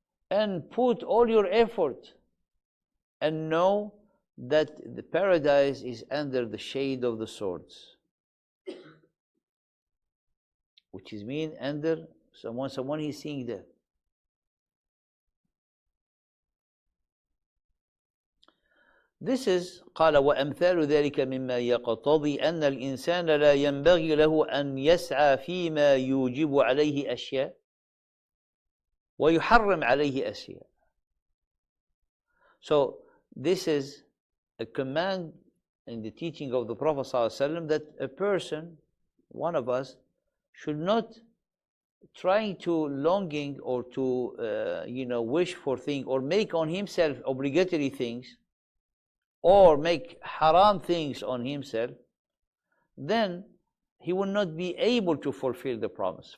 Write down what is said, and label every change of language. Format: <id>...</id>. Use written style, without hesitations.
<en>And put all your effort and know that the paradise is under the shade of the swords. Which is mean under someone he's seeing death. This is</en> <ar>قال وأمثال ذلك مما يقتضي أن الإنسان لا ينبغي له أن يسعى فيما يوجب عليه أشياء ويحرم عليه أشياء.</ar> <en>So this is a command in the teaching of the Prophet ﷺ that a person, one of us, should not try to longing or to wish for things or make on himself obligatory things or make haram things on himself, then he will not be able to fulfill the promise.</en>